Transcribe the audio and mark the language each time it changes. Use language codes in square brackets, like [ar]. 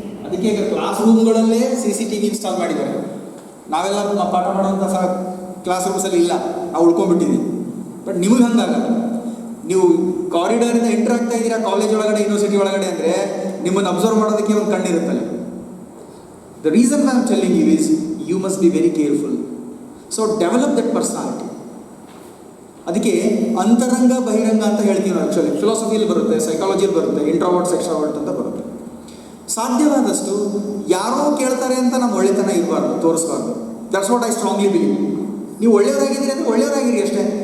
[kn] ಅದಕ್ಕೆ ಈಗ class ರೂಮ್ಗಳಲ್ಲೇ CCTV install ಮಾಡಿದ್ದಾರೆ. ನಾವೆಲ್ಲ ಪಾಠ ಮಾಡುವಂಥ ಕ್ಲಾಸ್ ರೂಮ್ಸಲ್ಲಿ ಇಲ್ಲ, ನಾವು ಉಳ್ಕೊಂಡ್ಬಿಟ್ಟಿದ್ದೀವಿ. ಬಟ್ ನಿಮಗೆ ಹಂಗಾಗಲ್ಲ. ನೀವು ಕಾರಿಡಾರಿಂದ ಎಂಟ್ರ್ ಆಗ್ತಾ ಇದ್ದೀರಾ ಕಾಲೇಜ್ ಒಳಗಡೆ, ಯೂನಿವರ್ಸಿಟಿ ಒಳಗಡೆ ಅಂದರೆ ನಿಮ್ಮನ್ನು ಅಬ್ಸರ್ವ್ ಮಾಡೋದಕ್ಕೆ ಒಂದು ಕಣ್ಣಿರುತ್ತಲ್ಲ. [en] The reason why I am telling you is you must be very careful. So develop that personality. [kn] ಅದಕ್ಕೆ ಅಂತರಂಗ ಬಹಿರಂಗ ಅಂತ ಹೇಳ್ತೀವಿ ನಾವು. ಆ್ಯಕ್ಚುಲಿ ಫಿಲಾಸಫಿಯಲ್ಲಿ ಬರುತ್ತೆ, ಸೈಕಾಲಜಿಯಲ್ಲಿ ಬರುತ್ತೆ, ಇಂಟ್ರೋವರ್ಟ್ಸ್ ಎಕ್ಸ್ಟ್ರಾವರ್ಟ್ ಅಂತ ಬರುತ್ತೆ. ಸಾಧ್ಯವಾದಷ್ಟು ಯಾರೋ ಕೇಳ್ತಾರೆ ಅಂತ ನಮ್ಮ ಒಳ್ಳೆತನ ಇರಬಾರ್ದು, ತೋರಿಸ್ಬಾರ್ದು. [en] That's what I strongly believe. [kn] ನೀವು ಒಳ್ಳೆಯವರಾಗಿದ್ದೀರಿ ಅಂದರೆ ಒಳ್ಳೆಯವರಾಗಿರಿ ಅಷ್ಟೇ.